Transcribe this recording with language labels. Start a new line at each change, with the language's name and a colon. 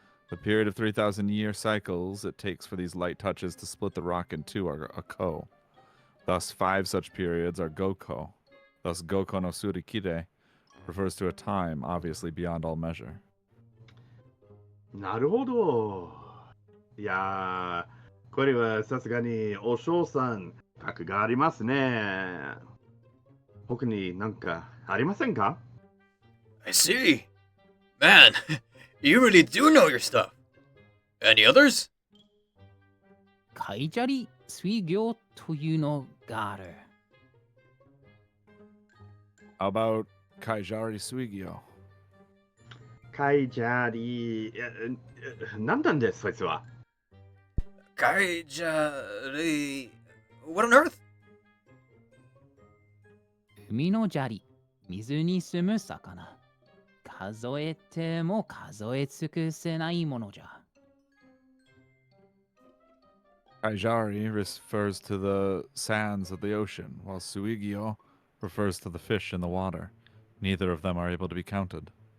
English: The period of 3,000-year cycles it takes for these light touches to split the rock in two are a ko. Thus, 5 such periods are Gokō. Thus, Gokō no Surikire refers to a time obviously beyond all measure.
Japanese: なるほど。いやー、これはさすがにお嬢さん、格がありますね。他になんかありませんか？
English: I see. Man, you really do know your stuff. Any others?
Japanese: カイジャリ水魚というのがある。
English: How about Kaijarisuigyo?
Japanese: カイジャリ、何なんです、そいつは。
English: Kaijari... What on earth?
Japanese: 海の砂利、水に住む魚。数えても数え尽くせないものじゃ。
English: Kaijari refers to the sands of the ocean, while Suigyo refers to the fish in the water. Neither of them are able to be counted.